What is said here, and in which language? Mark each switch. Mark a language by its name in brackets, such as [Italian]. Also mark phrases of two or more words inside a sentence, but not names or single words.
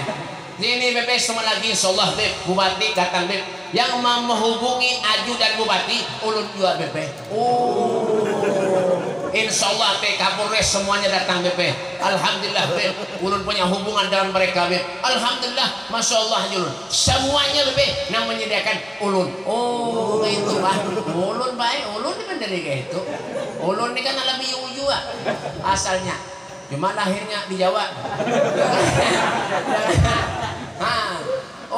[Indonesian] Sini, Beb, semua lagi, insyaallah, Beb. Bupati datang, Beb. Yang menghubungi Aju dan Bupati, ulun juga, Beb. Insyaallah, Beb, Kapolres semuanya datang, Beb. Alhamdulillah, Beb. Ulun punya hubungan dengan mereka, Beb. [Arabic] Alhamdulillah, Masya Allah, [Indonesian] ulun. Semuanya, Beb, yang menyediakan ulun. Itu, Pak. Ulun baik, ulun ini kan dari kayak itu. Ulun ini kan alami juga asalnya. Cuma lahirnya di Jawa.